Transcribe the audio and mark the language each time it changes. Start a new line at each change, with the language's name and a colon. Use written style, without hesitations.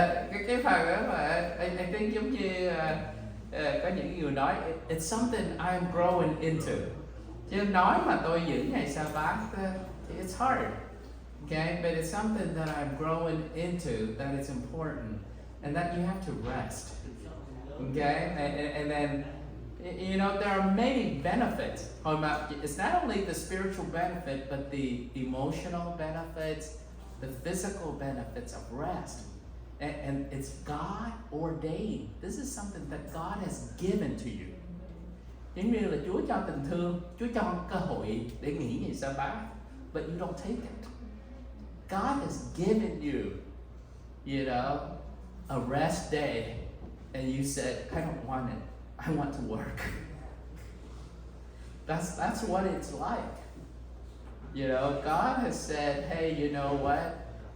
Vietnamese: Cái phần đó mà anh think giống như có những người nói
English: it's something I'm growing into.
Vietnamese: Chứ nói mà tôi giữ ngày sa bát
English: it's hard. Okay, but it's something that I'm growing into, that is important, and that you have to rest. Okay, and then you know there are many benefits. It's not only the spiritual benefit, but the emotional benefits, the physical benefits of rest. And it's God ordained. This is something that God has given to you.
Vietnamese: Giống như là Chúa cho tình thương, Chúa cho cơ hội để nghỉ ngày sa bát,
English: but you don't take it. God has given you, you know, a rest day, and you said, I don't want it. I want to work. That's what it's like. You know, God has said, hey, you know what?